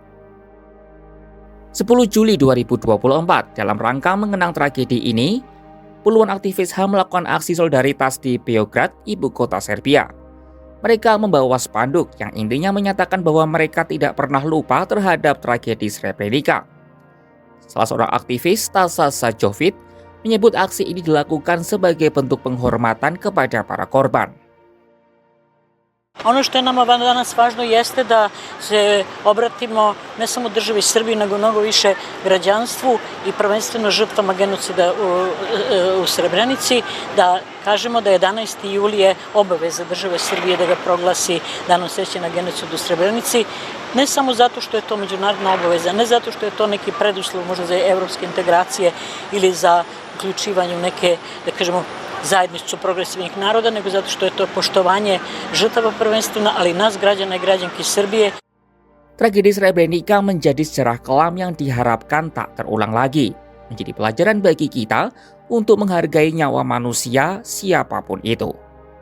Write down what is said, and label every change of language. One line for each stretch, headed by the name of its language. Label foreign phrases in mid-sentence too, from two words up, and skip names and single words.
Indonesian: 10 Juli 2024, dalam rangka mengenang tragedi ini, puluhan aktivis HAM melakukan aksi solidaritas di Beograd, ibu kota Serbia. Mereka membawa spanduk yang intinya menyatakan bahwa mereka tidak pernah lupa terhadap tragedi Srebrenica. Salah seorang aktivis, Tasa Sajovic, menyebut aksi ini dilakukan sebagai bentuk penghormatan kepada para korban.
Serbian: Ono što je nama danas važno jeste da se obratimo ne samo državi Srbiji, nego mnogo više građanstvu i prvenstveno žrtvama genocida u Srebrenici, da kažemo da 11. juli je obaveza države Srbije da ga proglasi Danom sećanja na genocid u Srebrenici, ne samo zato što je to međunarodna obaveza, ne zato što je to neki preduslov možda za evropske integracije ili za uključivanje u neke, da kažemo, zajednicu progresivnih naroda, nego zato što je to poštovanje žrtava prvenstveno, ali i nas građana i građanki Srbije.
Indonesian: Tragedi Srebrenica menjadi sejarah kelam yang diharapkan tak terulang lagi, menjadi pelajaran bagi kita untuk menghargai nyawa manusia siapapun itu.